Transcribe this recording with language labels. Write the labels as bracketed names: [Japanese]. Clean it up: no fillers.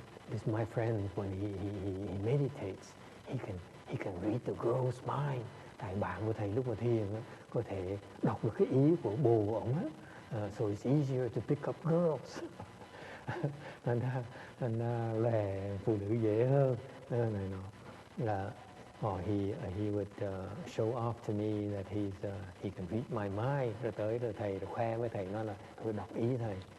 [English] This my friend, when he meditates, he can read the girl's mind. [Vietnamese] Tại bạn của thầy lúc mà thiền có thể đọc được cái ý của bồ ổng á. [English] So it's easier to pick up girls. [Vietnamese] Thành ra lè phụ nữ dễ hơn. Này nọ. [English] Là he would show off to me that he can read my mind. [Vietnamese] Rồi thầy khoe với thầy nói là tôi đọc ý thầy.